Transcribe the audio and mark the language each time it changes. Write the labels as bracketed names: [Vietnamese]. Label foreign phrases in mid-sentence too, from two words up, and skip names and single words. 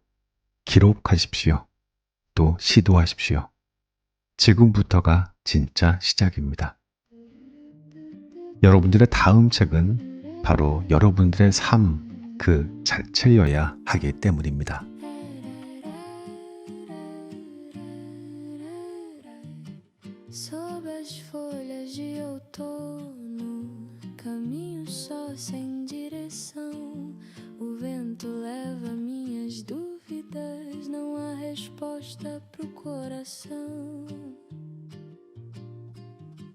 [Korean] 기록하십시오. 또 시도하십시오. 지금부터가 진짜 시작입니다. 여러분들의 다음 책은 바로 여러분들의 삶 그 자체여야 하기 때문입니다. [Portuguese] Sob as folhas de outono, caminho só sem direção. O vento leva minhas dúvidas, não há resposta pro coração.